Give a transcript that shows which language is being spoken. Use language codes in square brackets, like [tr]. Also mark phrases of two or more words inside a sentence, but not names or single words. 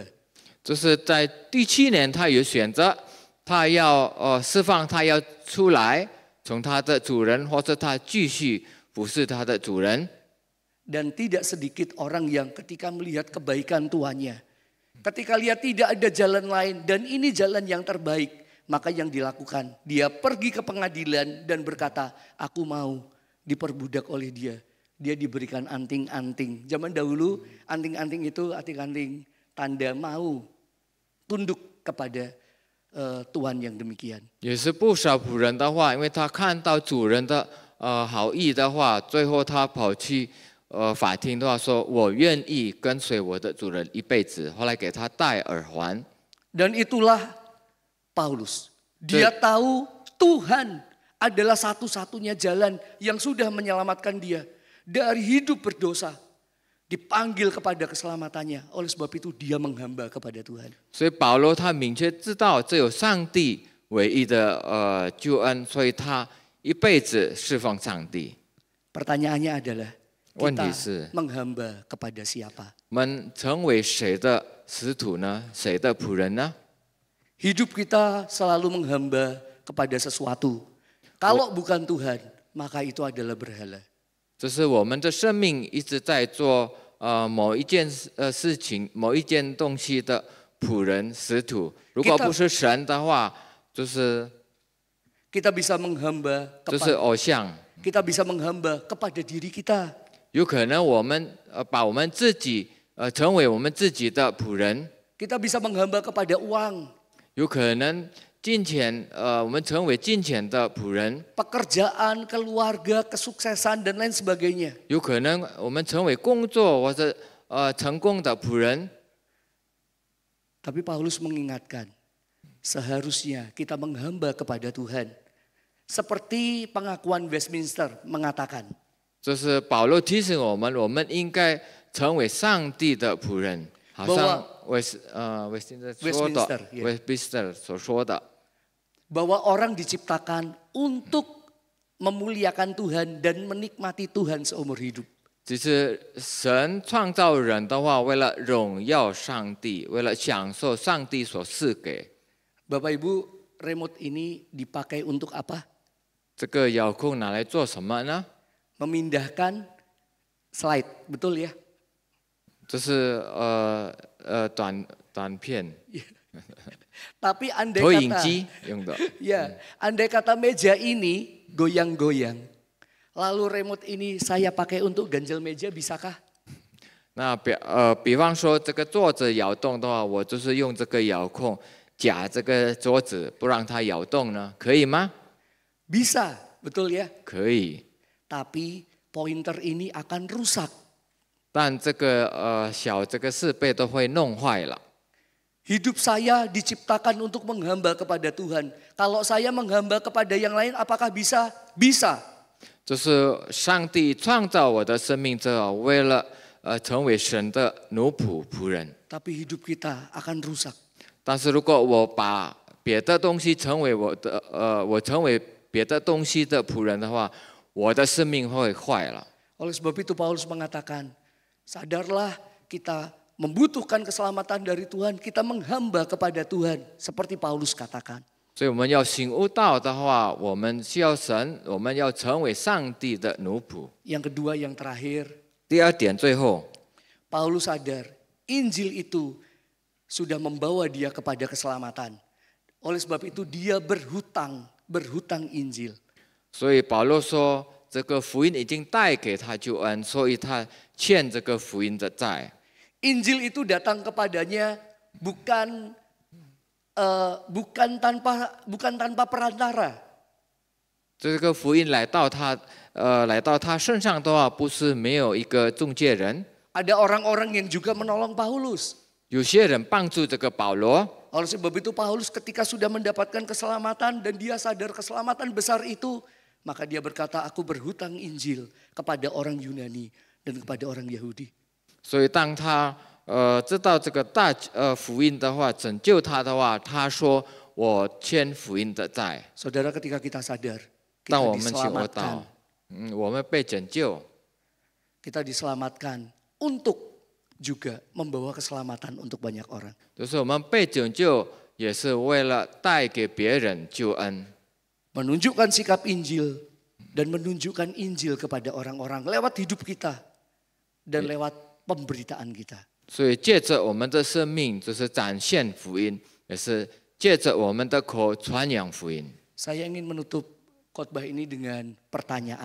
[zh] 就是在第7年，他有选择，他要释放，他要出来，从他的主人，或者他继续服侍他的主人。 [id] Dan tidak sedikit orang yang ketika melihat kebaikan tuannya, ketika lihat tidak ada jalan lain dan ini jalan yang terbaik, maka yang dilakukan, dia pergi ke pengadilan dan berkata, aku mau diperbudak oleh dia. Dia diberikan anting-anting. Zaman dahulu anting-anting itu anting-anting tanda mau tunduk kepada tuan yang demikian. [zh] 也是不少仆人的话，因为他看到主人的好意的话，最后他跑去法庭的话说，我愿意跟随我的主人一辈子。后来给他戴耳环。 [id] Dan itulah Paulus. Dia tahu Tuhan adalah satu-satunya jalan yang sudah menyelamatkan dia dari hidup berdosa. Dipanggil kepada keselamatannya. Oleh sebab itu dia menghamba kepada Tuhan. [zh] 所以保罗他明确知道只有上帝唯一的救恩，所以他一辈子侍奉上帝。 [id] Pertanyaannya adalah, [zh] 问题 [id] kita [zh] 是 [id] menghamba kepada siapa? [zh] 我们成为谁的使徒呢？谁的仆人呢？ [id] Hidup kita selalu menghamba kepada sesuatu. Kalau bukan Tuhan, maka itu adalah berhala. [zh] 就是我们的生命一直在做某一件事情、某一件东西的仆人、使徒。如果不是神的话，就是 [id] kita bisa menghamba [zh] 就是 [id] kepada [zh] 偶像。 [id] kita bisa menghamba kepada diri kita. [zh] 有可能我们把我们自己成为我们自己的仆人。 [id] Kita bisa menghamba kepada uang. [zh] 有可能金钱我们成为金钱的仆人。 [id] Pekerjaan, keluarga, kesuksesan dan lain sebagainya. [zh] 有可能我们成为工作或者成功的仆人。 [id] Tapi Paulus mengingatkan, seharusnya kita menghamba kepada Tuhan. Seperti pengakuan Westminster mengatakan. [zh] 这是保罗提醒我们，我们应该成为上帝的仆人，好像Westminster 所说的， [id] bahwa orang diciptakan untuk memuliakan Tuhan dan menikmati Tuhan seumur hidup. [zh] 只是神创造人的话，为了荣耀上帝，为了享受上帝所赐给。 [id] Bapak Ibu, remote ini dipakai untuk apa? [zh] 这个遥控拿来做什么呢？ [id] Memindahkan slide, betul ya? [zh] 这是短片， [id] Tapi andai [zh] 投影 [id] kata, [zh] 机用的。 [id] ya, andai kata meja ini goyang-goyang, lalu remote ini saya pakai untuk ganjel meja, bisakah? [zh] 那比方说这个桌子摇动的话，我就是用这个遥控夹这个桌子，不让它摇动呢，可以吗？ [id] Bisa, betul ya? [zh] 可以。 [id] Tapi pointer ini akan rusak. [zh] 但这个小这个设备都会弄坏了。 [id] Hidup saya diciptakan untuk menghamba kepada Tuhan. Kalau saya menghamba kepada yang lain, apakah bisa? Bisa. [zh] 就是上帝创造我的生命之后，为了成为神的奴仆仆人。 [id] Tapi hidup kita akan rusak. [zh] 但是如果我把别的东西成为我成为别的东西的仆人的话，我的生命会坏了。 [id] Oleh sebab itu Paulus mengatakan, sadarlah kita membutuhkan keselamatan dari Tuhan, kita menghamba kepada Tuhan. Seperti Paulus katakan. [zh] 所以我们要醒悟到的话，我们需要神，我们要成为上帝的奴仆。 [id] Yang kedua, yang terakhir, [zh] 第二点，最后， [id] Paulus sadar Injil itu sudah membawa dia kepada keselamatan. Oleh sebab itu dia berhutang Injil. [zh] 所以保罗说，这个福音已经带给他救恩，所以他欠这个福音的债。 [id] Injil itu datang kepadanya bukan tanpa perantara. [zh] 这个福音来到他身上的话，不是没有一个中介人。 [id] Ada orang-orang yang juga menolong Paulus. [zh] 有些人帮助这个保罗， [id] Oleh sebab itu Paulus ketika sudah mendapatkan keselamatan dan dia sadar keselamatan besar itu, maka dia berkata, aku berhutang Injil kepada orang Yunani dan kepada orang Yahudi. [zh] 所以当他知道这个福音的话，拯救他的话，他说我欠福音的债。 [id] Saudara, ketika kita sadar, [zh] 当 [id] kita [zh] 我们醒悟 [id] diselamatkan. [zh] 到，我们被拯救， [id] Kita diselamatkan untuk juga membawa keselamatan untuk banyak orang. [zh] 就是我们被拯救，也是为了带给别人救恩。 [id] Menunjukkan sikap Injil dan menunjukkan Injil kepada orang-orang lewat hidup kita dan lewat pemberitaan kita. [zh] 所以借着我们的生命，就是展现福音，也是借着我们的口传扬福音。 [id] Saya ingin menutup khotbah ini dengan pertanyaan.